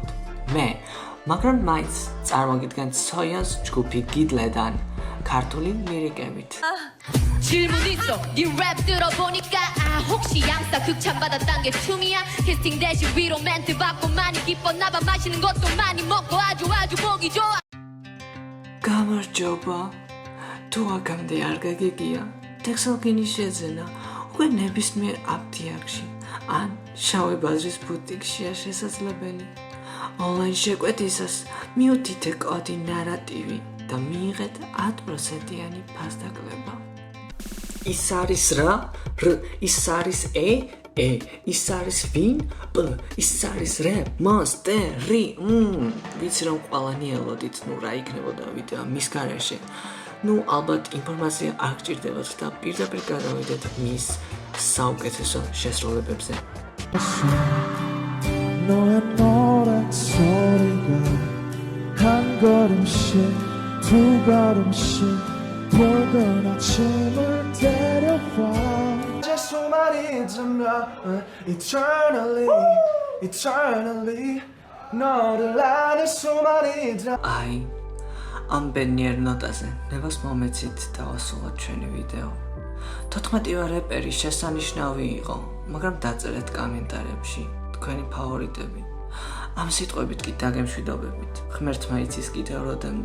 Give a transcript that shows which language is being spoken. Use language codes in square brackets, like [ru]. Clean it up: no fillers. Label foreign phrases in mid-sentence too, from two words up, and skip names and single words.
[ka] მე, მაგრამ მაინც წარმოგიდგენთ სოიას ჯგუფი გიდლედან ქართული ლირიკებით. [ko] 질문 있어 네 랩 들어보니까 혹시 양싸 극찬 받았단 게 춤이야 캐스팅 대신 위로 멘트 받고 많이 기뻤나봐 마시는 것도 많이 먹고 아주 보기 좋아 [ka] გამარჯობა თუ აქამდე არ გაგიგია ტექსტოგენი შეძენა უკვე ნებისმიერ აპტიაკში ან შავი ბაზრის ბუტიკშია შესაძლებელი ონლაინ შეკვეთისას მიუთითე კოდი ნარატივი და მიიღეთ 10%-იანი ფასდაკლება ის არის რა? რ ის არის ე ის არის ვინ? პ ის არის რეპ მონსტერი. ვიცი რომ ყველანი ელოდით, რა იქნებოდა ვიდეო მის გარეშე. ალბათ ინფორმაცია არ გჭირდებათ და პირდაპირ გადავიდეთ მის საუკეთესო შესრულებებზე. [ko] 너의 노랫소리가 한 걸음씩 두 걸음씩 붉은 아침을 데려와 이제 수많이 들면 eternally 너를 아는 수많이 [ka] აი ამ ბენიერ ნოტაზე ნებას მომეცით დავასრულოთ ჩვენი ვიდეო. 14-ვე რეპერი შესანიშნავი იყო, მაგრამ დაწერეთ კომენტარებში თქვენი ფავორიტები. ამ სიტყვებით კი დაგემშვიდობებით. ღმერთმა იცის კიდევ როდემდე.